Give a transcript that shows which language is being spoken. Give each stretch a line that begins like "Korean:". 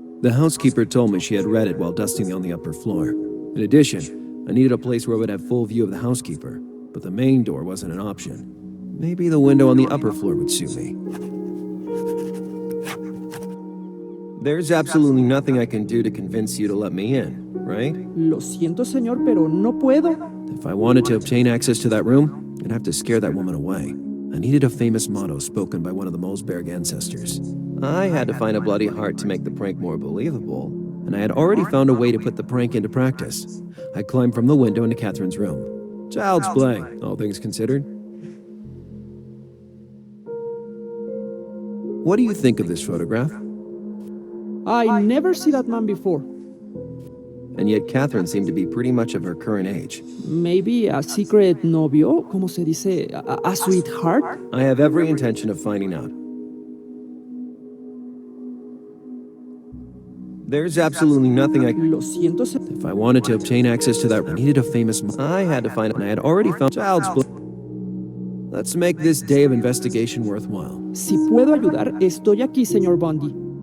English: The housekeeper told me she had read it while dusting on the upper floor. In addition, I needed a place where I would have full view of the housekeeper, but the main door wasn't an option. Maybe the window on the upper floor would suit me. There's absolutely nothing I can do to convince you to let me in, right?
Spanish: Lo siento, señor, pero no puedo.
English: If I wanted to obtain access to that room, I'd have to scare that woman away. I needed a famous motto spoken by one of the Mosberg ancestors. I had to find a bloody heart to make the prank more believable, and I had already found a way to put the prank into practice. I climbed from the window into Catherine's room. Child's play, all things considered. What do you think of this photograph? I never see that man before. And yet Catherine seemed to be pretty much of her current age. Maybe a secret
Spanish: novio, como se dice,
English: a sweetheart? I have every intention of finding out. There's absolutely nothing I can...
Spanish: Lo siento,
English: If I wanted to obtain access to that, I needed a famous... I had to find it, and I had already found child's play. Let's make this day of investigation worthwhile.
Spanish: Si puedo ayudar, estoy aquí, señor Bundy.